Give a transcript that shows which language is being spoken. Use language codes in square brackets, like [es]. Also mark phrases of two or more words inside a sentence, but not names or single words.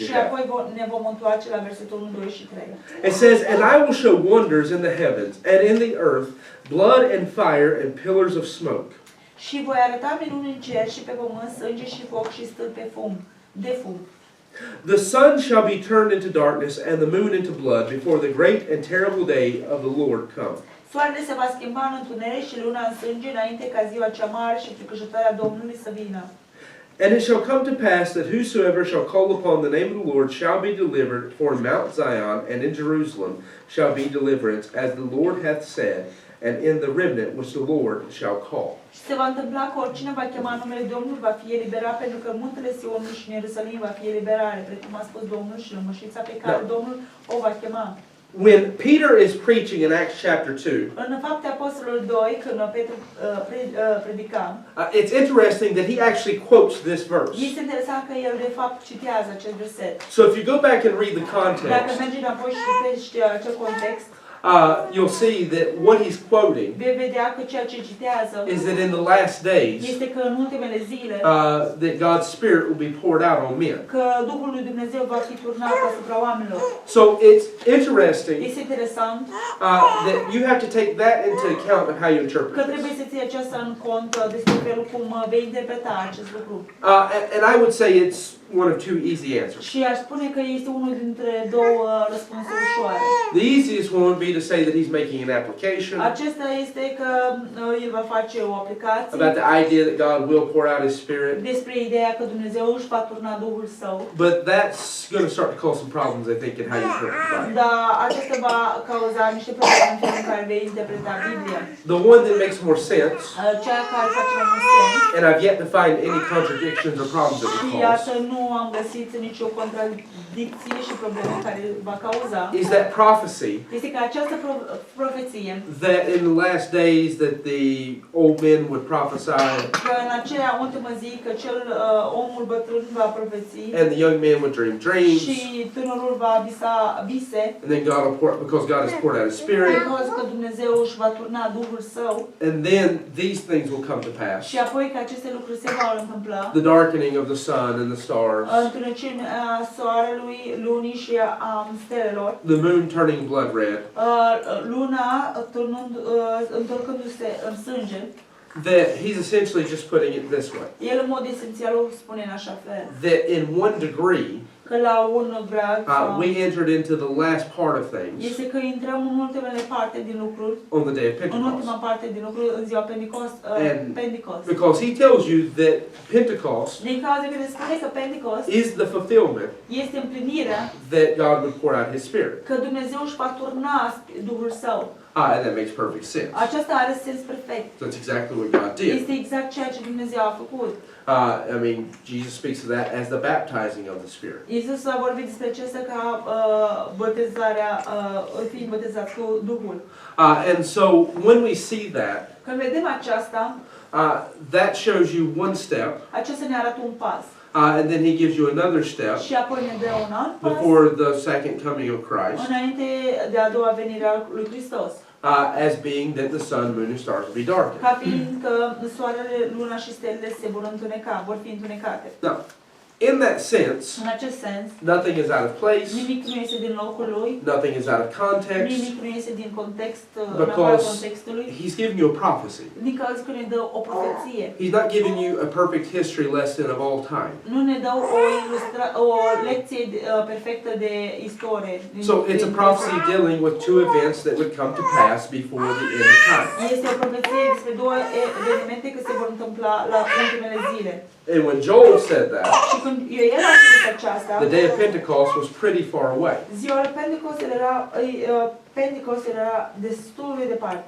[ro] Și [en] have. [ro] apoi ne vom întoarce la versetul 1, 2 și 3. [en] It says, "And I will show wonders in the heavens and in the earth, blood and fire and pillars of smoke. [ro] Și voi arăta minuni în cer și pe pământ, sânge și foc și stâlpi de fum. [en] The sun shall be turned into darkness and the moon into blood before the great and terrible day of the Lord come. [ro] Soarele se va schimba în întuneric și luna în sânge înainte ca ziua cea mare și fricoșătoarea Domnului să vină. [en] And it shall come to pass that whosoever shall call upon the name of the Lord shall be delivered, for in Mount Zion and in Jerusalem shall be deliverance, as the Lord hath said, and in the remnant which the Lord shall call." [ro] Și se va întâmpla că oricine va chema numele Domnului va fi eliberat, pentru că muntele Sionului și în Ierusalim va fi eliberare, precum a spus Domnul, și lămâșița pe care Domnul o va chema. [en] When Peter is preaching in Acts chapter 2, [ro] În Fapte Apostolilor 2, când Petru predica, [en] it's interesting that he actually quotes this verse. [ro] este interesant că el de fapt citează acest verset. [en] So if you go back and read the [ro] Dacă [en] context, [ro] mergi înapoi și citești acel context, [en] you'll see that what he's quoting [ro] vei vedea că ceea ce citează [en] is that in the last days, [ro] este că în ultimele zile [en] that God's Spirit will be poured out on men. [ro] că Duhul lui Dumnezeu va fi turnat asupra oamenilor. [en] So it's interesting [ro] Este interesant [en] that you have to take that into account of how you interpret [ro] că [en] this. [ro] trebuie să ții aceasta în cont despre felul cum vei interpreta acest lucru. [en] And I would say it's one of two easy answers. [ro] Și aș spune că este unul dintre două răspunsuri ușoare. [en] The easiest one would be to say that he's making an application [ro] Acesta este că el va face o aplicație [en] about the idea that God will pour out His Spirit. [ro] despre ideea că Dumnezeu își va turna Duhul Său. [en] But that's going to start to cause some problems, I think, in how you interpret the Bible. [ro] Dar acesta va cauza niște probleme în felul în care vei interpreta Biblia. [en] The one that makes more sense, [ro] Cea care face mai mult sens, [en] and I've yet to find any contradictions or problems that [ro] și [en] would [ro] iată [en] cause, [ro] nu am găsit nicio contradicție și probleme care va cauza, [en] is that prophecy [ro] este că această profeție profeție. [en] that in the last days that the old men would prophesy [ro] Că în aceea ultimă zi că omul bătrân va profeți [en] and the young men would dream dreams. [ro] și tânărul va visa vise. [en] And then God will pour, because God has poured out His Spirit. [ro] Pentru că Dumnezeu își va turna Duhul Său. [en] And then these things will come to pass. [ro] Și apoi că aceste lucruri se vor întâmpla. [en] The darkening of the sun and the stars. [ro] Întunecimea soarelui, lunii și a stelelor. [en] The moon turning blood red. [ro] Luna întorcându-se în sânge. [en] That He's essentially just putting it this way. [ro] El în mod esențial o spune în așa fel. [en] That in one degree, [ro] Că la un grad [en] we entered into the last part of things [ro] este că intrăm în ultimele parte din lucruri, [en] on the day of [ro] în ultima [en] Pentecost. [ro] parte din lucruri în ziua Pentecost. [en] Because He tells you that Pentecost [ro] Din cauza că ne spune că Pentecost [en] is the fulfillment [ro] este împlinirea [en] that God would pour out His Spirit. [ro] că Dumnezeu își va turna Duhul Său. [en] And that makes perfect sense. [ro] Aceasta are sens perfect. [en] That's exactly what God did. [ro] Este exact ceea ce Dumnezeu a făcut. [en] I mean, Jesus speaks of that as the baptizing of the Spirit. [ro] Iisus a vorbit despre acesta ca botezarea, fiind botezați cu Duhul. [en] And so when we see that, [ro] Când vedem aceasta, [en] that shows you one step, [ro] aceasta ne arată un pas. [en] and then He gives you another step [ro] Și apoi ne dă un alt pas [en] before the second coming of Christ, [ro] înainte de a doua venire a lui Hristos. [en] as being that the sun, moon, and stars will be darkened. [ro] Ca fiind că soarele, luna și stelele se vor întuneca, vor fi întunecate. [en] Now, in that sense, [ro] În acest sens, [en] nothing is out of place, [ro] nimic nu este din locul lui, [en] nothing is out of context, [ro] nimic nu este din context, în afara [en] because [ro] contextului, [en] He's giving you a prophecy. [ro] din cauza că ne dă o profeție. [en] He's not giving you a perfect history lesson of all time. [ro] Nu ne dă o lecție perfectă de istorie. [en] So it's a prophecy dealing with two events that would come to pass before the end of time. [ro] Este o profeție despre două evenimente care se vor întâmpla la ultimele zile. [en] And when Joel said that, [ro] Și când el a spus aceasta, [en] the day of Pentecost was pretty far away. [ro] ziua Pentecost era destul de departe.